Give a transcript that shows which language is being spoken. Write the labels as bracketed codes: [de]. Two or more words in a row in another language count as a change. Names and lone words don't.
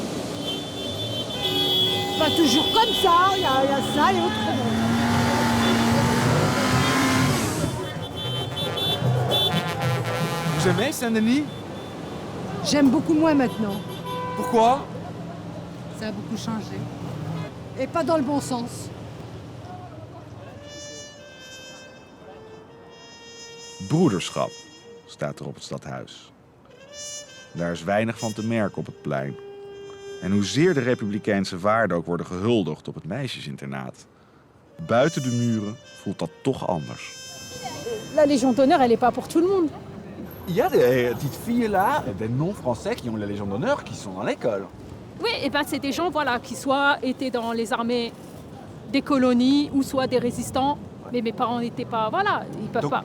[fr] Pas toujours comme ça, il y a ça et autrement. Vous aimez Saint-Denis? J'aime beaucoup moins maintenant. Pourquoi? Ça a beaucoup changé. Et pas dans le bon sens. [nl] Broederschap staat er op het stadhuis. Daar is weinig van te merken op het plein. En hoezeer de republikeinse waarden ook worden gehuldigd op het meisjesinternaat, buiten de muren voelt dat toch anders. [fr] La Légion d'honneur, elle n'est pas pour tout le monde. Il y a des petites filles là, des non-français qui ont la Légion d'honneur qui sont dans l'école. Oui, et ben c'est des gens qui soit étaient dans les armées des colonies ou soit des résistants. Mais mes parents n'étaient pas, ils peuvent pas.